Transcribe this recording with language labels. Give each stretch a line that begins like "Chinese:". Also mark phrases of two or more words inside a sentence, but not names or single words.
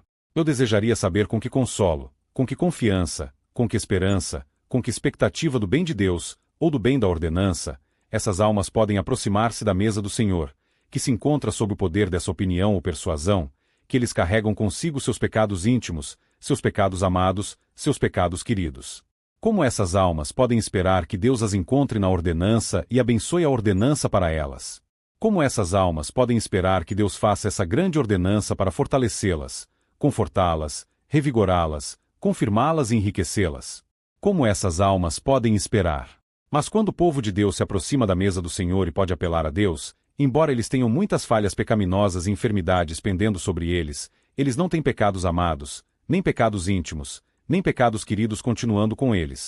Portuguese: Eu desejaria saber com que consolo, com que confiança, com que esperança, com que expectativa do bem de Deus, ou do bem da ordenança, essas almas podem aproximar-se da mesa do Senhor, que se encontra sob o poder dessa opinião ou persuasão, que eles carregam consigo seus pecados íntimos, seus pecados amados, seus pecados queridos. Como essas almas podem esperar que Deus as encontre na ordenança e abençoe a ordenança para elas? Como essas almas podem esperar que Deus faça essa grande ordenança para fortalecê-las, confortá-las, revigorá-las, confirmá-las e enriquecê-las? Como essas almas podem esperar? Mas quando o povo de Deus se aproxima da mesa do Senhor e pode apelar a Deus, embora eles tenham muitas falhas pecaminosas e enfermidades pendendo sobre eles não têm pecados amados, nem pecados íntimos, nem pecados queridos continuando com eles.